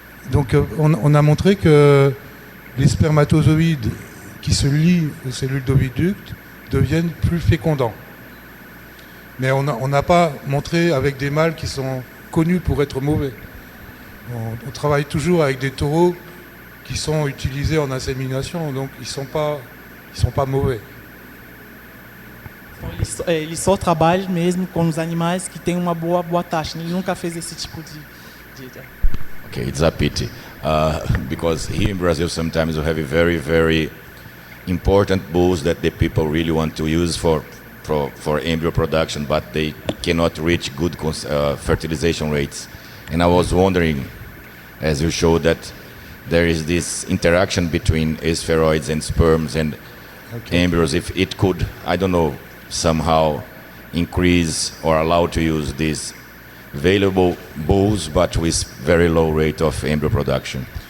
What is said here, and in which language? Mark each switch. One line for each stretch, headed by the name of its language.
French: Donc on a montré que les spermatozoïdes qui se lient aux cellules d'oviducte deviennent plus fécondants. Mais on n'a pas montré avec des mâles qui sont connus pour être mauvais. On travaille toujours avec des taureaux qui sont utilisés en insémination, donc ils sont pas mauvais.
Portuguese: Então, ele só trabalha mesmo com os animais que têm uma boa taxa. Ele nunca fez esse tipo de...
English: Okay, it's a pity. Because here in Brazil sometimes we have a very, very important bulls that the people really want to use for embryo production, but they cannot reach good fertilization rates. And I was wondering, as you showed, that there is this interaction between spheroids and sperms and embryos, if it could, I don't know, somehow increase or allow to use these available bulls but with very low rate of embryo production.